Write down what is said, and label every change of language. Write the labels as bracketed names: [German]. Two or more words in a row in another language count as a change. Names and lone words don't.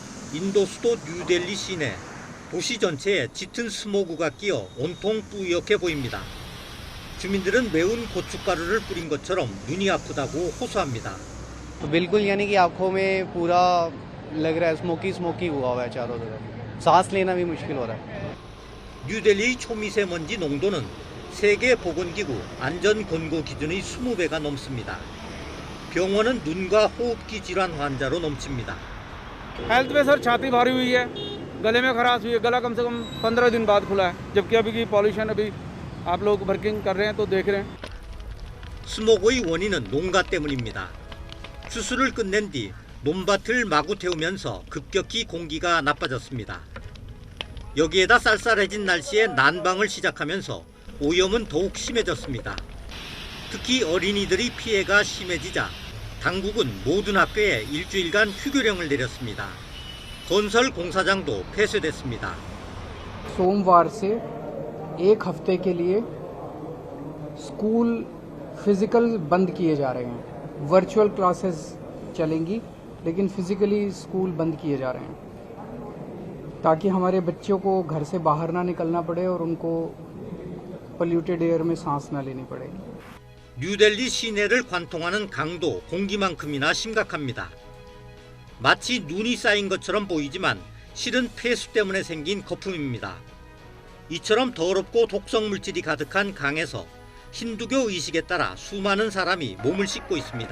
[Korean] 인도 수도 뉴델리 시내, 도시 전체에 짙은 스모그가 끼어 온통 뿌옇게 보입니다. 주민들은 매운 고춧가루를 뿌린 것처럼 눈이 아프다고 호소합니다. [Hindi] बिल्कुल यानी कि आंखों में पूरा लग रहा है [English] smoky smoky [Hindi] हुआ है चारों तरफ सांस लेना भी मुश्किल हो रहा है. [Korean] 뉴델리의 초미세먼지 농도는 세계보건기구 안전권고 기준의 20배가 넘습니다. 병원은 눈과 호흡기 질환 환자로 넘칩니다. [Hindi] हेल्थ में सर छाती भारी हुई है, गले में खराश हुई है, गला कम से कम 15 दिन बाद खुला है, जबकि अभी की पॉल्यूशन अभी आप लोग वर्किंग कर रहे हैं तो देख रहे हैं. [Korean] 스모그의 원인은 농가 때문입니다. 추수를 끝낸 뒤 논밭을 마구 태우면서 급격히 공기가 나빠졌습니다. 여기에다 쌀쌀해진 날씨에 난방을 시작하면서 오염은 더욱 심해졌습니다. 특히 어린이들의 피해가 심해지자 당국은 모든 학교에 일주일간 휴교령을 내렸습니다. 건설 공사장도 폐쇄됐습니다. [Hindi] सोमवार से एक हफ्ते के लिए [English] school physical [Hindi] बंद किए जा रहे हैं. [English] virtual classes [Hindi] चलेंगी लेकिन फिजिकली स्कूल बंद किए जा रहे हैं ताकि हमारे बच्चों को घर से बाहर ना निकलना पड़े और उनको [English] polluted air [Hindi] में सांस ना लेनी पड़े. [Korean] 뉴델리 시내를 관통하는 강도 공기만큼이나 심각합니다. 마치 눈이 쌓인 것처럼 보이지만 실은 폐수 때문에 생긴 거품입니다. 이처럼 더럽고 독성 물질이 가득한 강에서 힌두교 의식에 따라 수많은 사람이 몸을 씻고 있습니다.